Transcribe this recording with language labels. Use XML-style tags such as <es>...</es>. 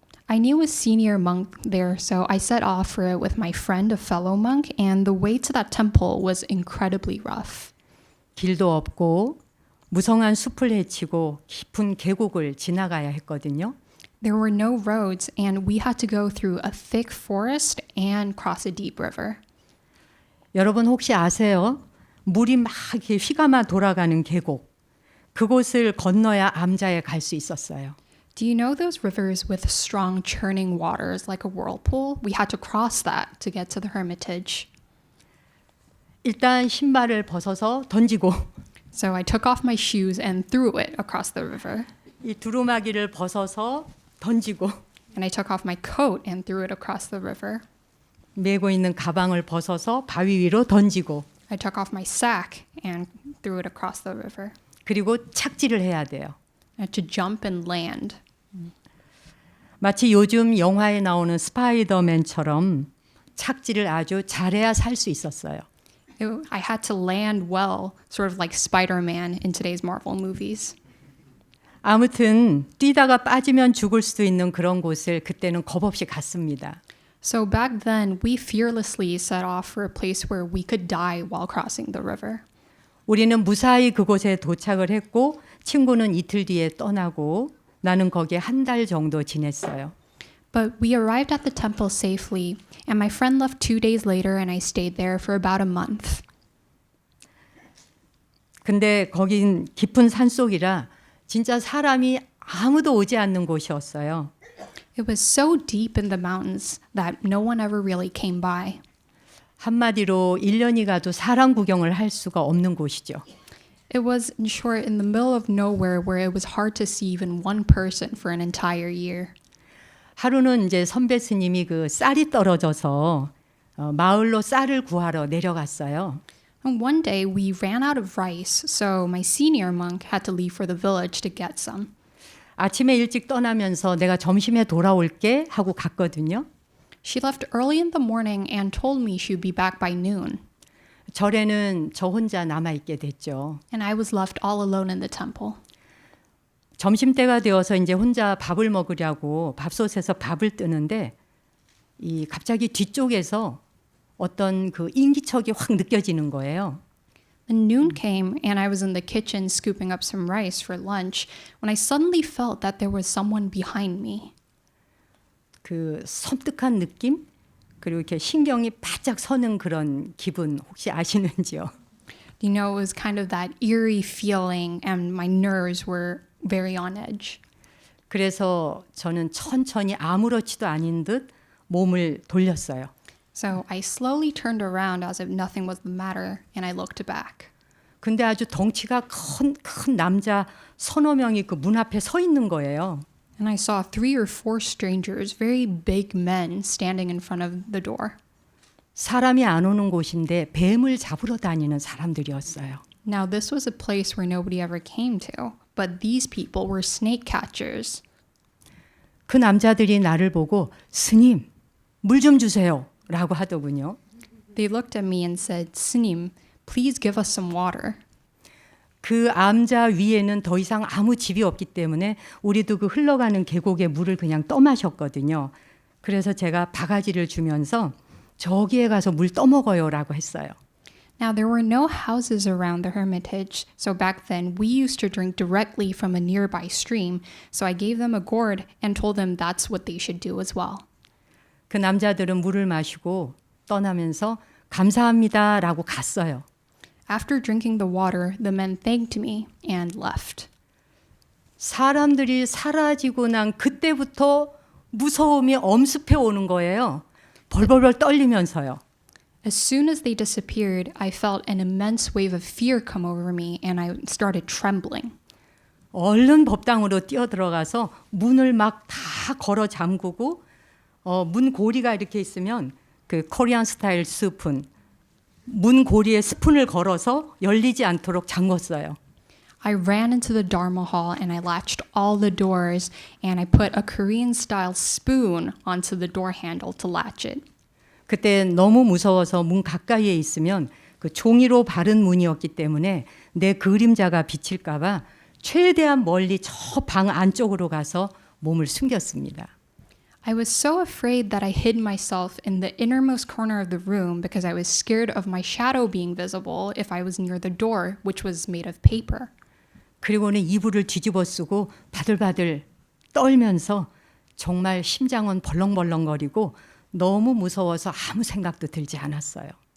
<en>I knew a senior monk there, so I set off for it with my friend, a fellow monk, and the way to that temple was incredibly rough.</en> <ko>길도 없고 무성한 숲을 헤치고 깊은 계곡을 지나가야 했거든요.</ko> <en>There were no roads, and we had to go through a thick forest and cross a deep river.</en> <ko>여러분 혹시 아세요? 물이 막 이렇게 휘감아 돌아가는 계곡. 그곳을 건너야 암자에 갈 수 있었어요.</ko> <en>Do you know those rivers with strong churning waters like a whirlpool? We had to cross that to get to the hermitage.</en> <ko>일단 신발을 벗어서 던지고</ko> <en>So I took off my shoes and threw it across the river.</en> <ko>이 두루마기를 벗어서 던지고</ko> <en>And I took off my coat and threw it across the river.</en> <ko>메고 있는 가방을 벗어서 바위 위로 던지고</ko> <en>I took off my sack and threw it across the river.</en> <ko>그리고 착지를 해야 돼요.</ko> <en>I had to jump and land.</en> <ko>마치 요즘 영화에 나오는 스파이더맨처럼 착지를 아주 잘해야 살 수 있었어요.</ko> <en>I had to land well, sort of like Spider-Man in today's Marvel movies.</en> <ko>아무튼 뛰다가 빠지면 죽을 수도 있는 그런 곳을 그때는 겁없이 갔습니다.</ko> <en>So back then, we fearlessly set off for a place where we could die while crossing the river.</en> <ko>우리는 무사히 그곳에 도착을 했고 친구는 이틀 뒤에 떠나고 나는 거기에 한 달 정도 지냈어요.</ko> <en>But we arrived at the temple safely, and my friend left 2 days later, and I stayed there for about a month.</en> <ko>근데 거긴 깊은 산속이라 진짜 사람이 아무도 오지 않는 곳이었어요.</ko> <en>It was so deep in the mountains that no one ever really came by.</en> <ko>한마디로 1년이 가도 사람 구경을 할 수가 없는 곳이죠.</ko> <en>It was, in short, in the middle of nowhere where it was hard to see even one person for an entire year.</en> <ko>하루는 이제 선배 스님이 그 쌀이 떨어져서 마을로 쌀을 구하러 내려갔어요.</ko> <en>And one day we ran out of rice, so my senior monk had to leave for the village to get some.</en> <ko>아침에 일찍 떠나면서 내가 점심에 돌아올게 하고 갔거든요.</ko> <en>She left early in the morning and told me she would be back by noon.</en> <ko>절에는 저 혼자 남아있게 됐죠.</ko> <en>And I was left all alone in the temple.</en> <ko>점심때가 되어서 이제 혼자 밥을 먹으려고 밥솥에서 밥을 뜨는데 이 갑자기 뒤쪽에서 어떤 그 인기척이 확 느껴지는 거예요.</ko> <en>When noon came and I was in the kitchen scooping up some rice for lunch when I suddenly felt that there was someone behind me.</en> <ko>그 섬뜩한 느낌? 그리고 이렇게 신경이 바짝 서는 그런 기분 혹시 아시는지요?</ko> <en>You know, it was kind of that eerie feeling and my nerves were very on edge.</en> <ko>그래서 저는 천천히 아무렇지도 않은 듯 몸을 돌렸어요.</ko> <en>So I slowly turned around as if nothing was the matter and I looked back.</en> <ko>근데 아주 덩치가 큰 남자 서너 명이 그 문 앞에 서 있는 거예요.</ko> <en>And I saw 3 or 4 strangers, very big men, standing in front of the door.</en> <ko>사람이 안 오는 곳인데 뱀을 잡으러 다니는 사람들이었어요.</ko> <en>Now, this was a place where nobody ever came to, but these people were snake catchers.</en> <ko>그 남자들이 나를 보고 스님, 물 좀 주세요 라고 하더군요.</ko> <en>They looked at me and said, Snim, please give us some water.</en> <ko>그 암자 위에는 더 이상 아무 집이 없기 때문에 우리도 그 흘러가는 계곡의 물을 그냥 떠마셨거든요. 그래서 제가 바가지를 주면서 저기에 가서 물 떠먹어요라고 했어요.</ko> <en>Now, there were no houses around the hermitage, so back then we used to drink directly from a nearby stream, so I gave them a gourd and told them that's what they should do as well.</en> <ko>그 남자들은 물을 마시고 떠나면서 감사합니다라고 갔어요.</ko> <en>After drinking the water, the men thanked me and left.</en> <ko>사람들이 사라지고 난 그때부터 무서움이 엄습해 오는 거예요. 벌벌벌 떨리면서요.</ko> <en>As soon as they disappeared, I felt an immense wave of fear come over me and I started trembling.</en> <ko>얼른 법당으로 뛰어들어가서 문을 막 다 걸어 잠그고 문 고리가 이렇게 있으면 그</ko> <en>코리안 스타일 스푼</en> <ko>문 고리에 스푼을 걸어서 열리지 않도록 잠궜어요.</ko> <en>I ran into the Dharma hall and I latched all the doors and I put a Korean style spoon onto the door handle to latch it.</en> <ko>그때 너무 무서워서 문 가까이에 있으면 그 종이로 바른 문이었기 때문에 내 그림자가 비칠까 봐 최대한 멀리 저 방 안쪽으로 가서 몸을 숨겼습니다.</ko> <en>I was so afraid that I hid myself in the innermost corner of the room because I was scared of my shadow being visible if I was near the door, which was made of paper.</en> <ko>그리고는 이불을 뒤집어 쓰고 바들바들 떨면서 정말 심장은 벌렁벌렁거리고 너무 무서워서 아무 생각도 들지 않았어요.</ko>